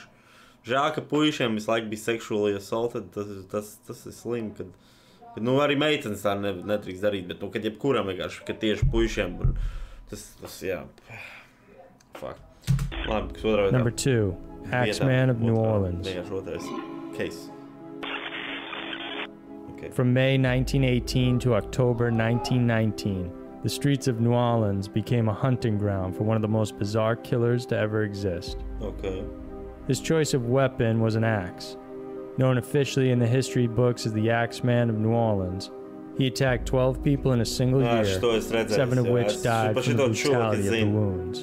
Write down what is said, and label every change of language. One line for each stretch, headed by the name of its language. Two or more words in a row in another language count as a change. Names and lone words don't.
Latvian: Žēl, ka puišiem visu laiku bija
English: sexually assaulted,
Latvian: tas ir slim, kad nu, arī meitenes tā nedrīkst darīt, bet, nu, kad jebkuram vienkārši, kad tieši puišiem, tas, jā, fuck. Labi, kas otrā vietā?
English: Number 2, Axeman of New Orleans.
Latvian: Vienkārši otrais case. Okay.
English: From May 1918 to October 1919, the streets of New Orleans became a hunting ground for one of the most bizarre killers to ever exist. Okay. His choice of weapon was an axe. Known officially in the history books as the Axeman of New Orleans, he attacked 12 people in a single year, 7 of which died from the brutality of the wounds.